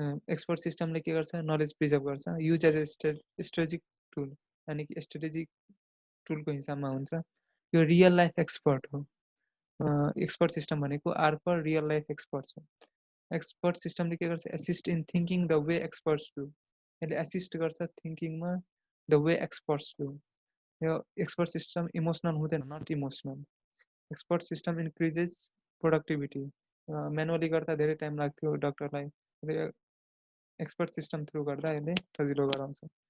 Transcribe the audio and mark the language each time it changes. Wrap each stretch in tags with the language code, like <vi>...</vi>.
<ne>Expert सिस्टमले के गर्छ, knowledge preserve गर्छ,</ne> <en>use as a strategic tool,</en> <ne>यानि कि स्ट्रेटेजिक टुलको हिसाबमा हुन्छ। यो रियल लाइफ एक्सपर्ट हो। एक्सपर्ट सिस्टम भनेको</ne> <en>are for real life experts</en> <ne>हो। एक्सपर्ट सिस्टमले के गर्छ,</ne> <en>Assist in thinking the way experts do.</en> <ne>यसले एसिस्ट गर्छ थिङ्किङमा</ne> <en>The way experts do.</en> <ne>यो एक्सपर्ट सिस्टम इमोसनल हुँदैन,</ne> <en>Not emotional. Expert system increases productivity.</en> <ne>Manually गर्दा धेरै टाइम लाग्थ्यो डक्टरलाई, एक्सपर्ट सिस्टम थ्रु गर्दा यसले सजिलो गराउँछ।</ne>